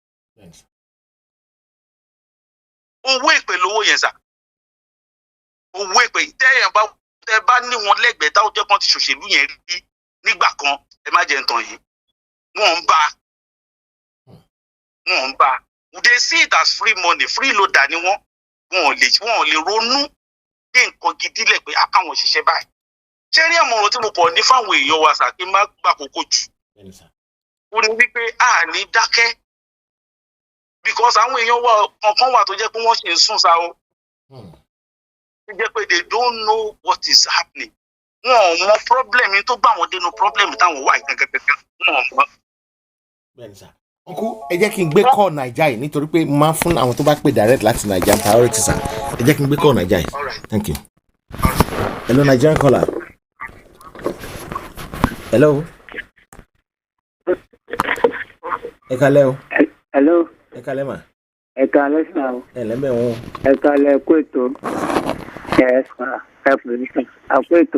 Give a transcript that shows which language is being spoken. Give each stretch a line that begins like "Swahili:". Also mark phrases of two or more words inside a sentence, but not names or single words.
Yoruba: Owó èpè lówó yẹn sà. Owó èpè tẹ́ bá ní wọn lẹ́gbẹ̀ẹ́ táwọn jẹ́ kan ti ṣòṣèlú yẹn rí nígbà kan ẹ má jẹ́ ń tàn yìí. Wọ́n ń bá.
English: They see it as free money free loader
Yoruba: ni wọ́n. Wọn ò lè ronú dé nǹkan gidi lẹ̀ pé káwọn ṣiṣẹ́ báyìí. Ṣé rí àmọ̀ràn tí mo kọ̀ ní fáwọn èèyàn wa sà kí n má gbà kókó jù. Ó ní wípé ní dákẹ́. Because àwọn èèyàn wa kankan wà tó jẹ́ pé wọ́n ṣe ń sùn sa o. Ó jẹ́ pé
English: they don't know what is happening.
Yoruba: Wọn ò mọ problem tó gbà wọ́n dénú problem táwọn wà gẹ́gẹ́gẹ́gẹ́. Wọn ò mọ. Bẹ́ẹ̀ni sà. Uncle, ẹ jẹ́ kí n gbé call Naija yìí nítorí pé mo máa ń fún àwọn tó bá pè direct láti Naija priority sà. Ẹ jẹ́ kí n gbé call Naija yìí.
English: Thank you. Hello Nigerian caller.
Yoruba: Hello. Ẹ kálẹ́ o.
English: Hello.
Yoruba: Ẹ kálẹ́ mà. Ẹ kálẹ́ sà o. Ẹ lẹ́mẹ̀ wọn. Ẹ kálẹ́ kó ètò. Yes sà. Ẹ pè àpò ètò.